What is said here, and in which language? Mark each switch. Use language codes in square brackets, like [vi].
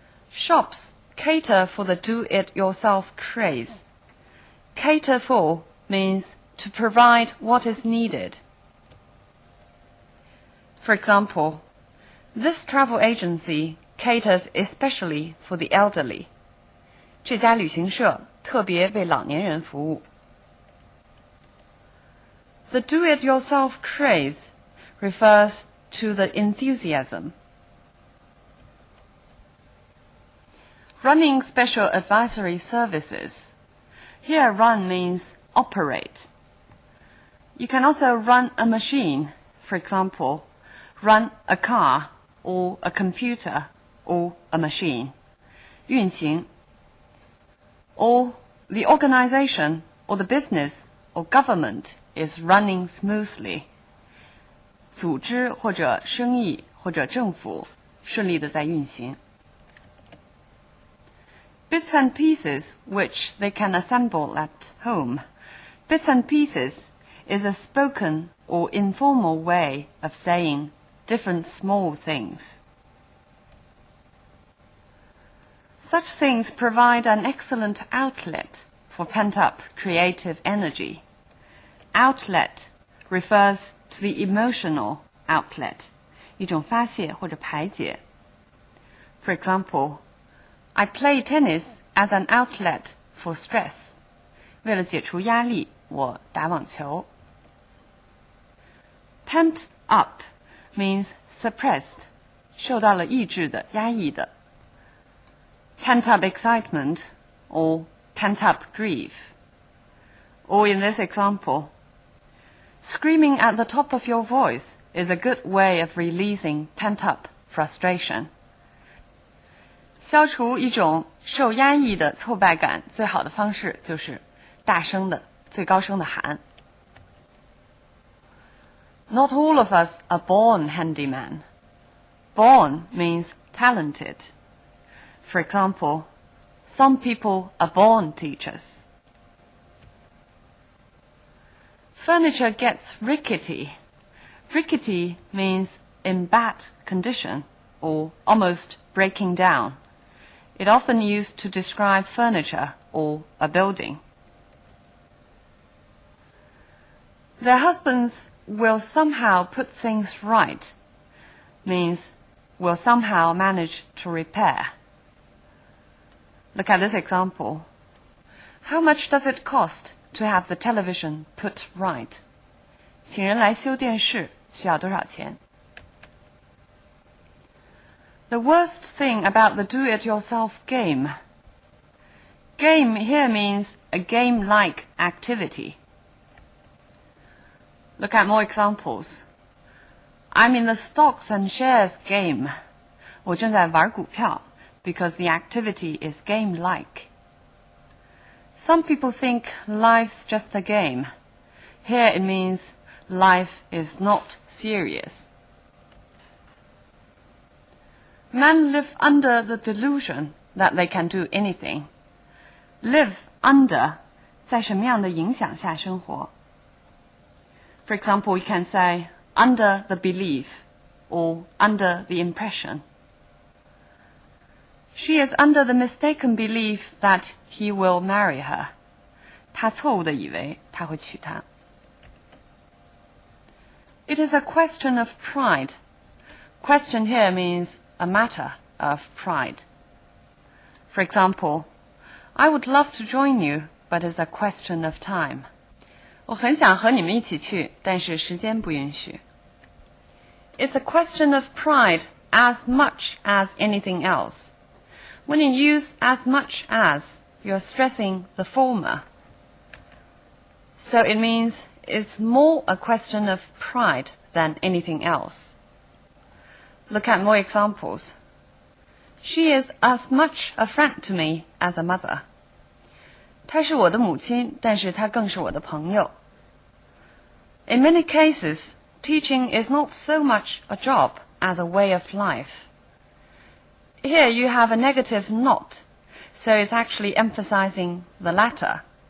[en] Shops cater for the do-it-yourself craze. Cater for means to provide what is needed. For example, this travel agency caters especially for the elderly. [zh] 这家旅行社特别为老年人服务。 [en] The do-it-yourself craze refers to the enthusiasm. Running special advisory services. Here run means operate. You can also run a machine, for example, run a car or a computer or a machine. 运行 or the organization or the business or government is running smoothly. [zh] 组织或者生意或者政府顺利地在运行。 [en] Bits and pieces which they can assemble at home. Bits and pieces is a spoken or informal way of saying different small things. Such things provide an excellent outlet for pent-up creative energy. Outlet refers to the emotional outlet, [zh] 一种发泄或者排解。 [en] For example, I play tennis as an outlet for stress. [zh] 为了解除压力，我打网球。 [en] Pent up means suppressed, [zh] 受到了抑制的、压抑的。 [en] Pent up excitement or pent up grief. Or in this example, screaming at the top of your voice is a good way of releasing pent up frustration. [zh] 消除一种受压抑的挫败感，最好的方式就是大声的、最高声的喊。 [en] Not all of us are born handyman. Born means talented. For example, some people are born teachers. Furniture gets rickety. Rickety means in bad condition or almost breaking down. It often used to describe furniture or a building. Their husbands will somehow put things right means will somehow manage to repair. Look at this example. How much does it cost to have the television put right? [zh] 请人来修电视需要多少钱？ [en] The worst thing about the do-it-yourself game. Game here means a game-like activity. Look at more examples. I'm in the stocks and shares game. [zh] 我正在玩股票 [en] because the activity is game-like. Some people think life's just a game. Here it means life is not serious. Men live under the delusion that they can do anything. Live under [zh] 在什么样的影响下生活？ [en] For example, we can say under the belief or under the impression. She is under the mistaken belief that he will marry her. [zh] 她错误地以为他会娶她。 [en] It is a question of pride. Question here means a matter of pride. For example, I would love to join you, but it's a question of time. [zh] 我很想和你们一起去，但是时间不允许。 [en] It's a question of pride as much as anything else. When you use as much as, you're stressing the former. So it means it's more a question of pride than anything else. Look at more examples. She is as much a friend to me as a mother. [zh] 她是我的母亲，但是她更是我的朋友。 [en] In many cases, teaching is not so much a job as a way of life. Here you have a negative not, so it's actually emphasizing the latter.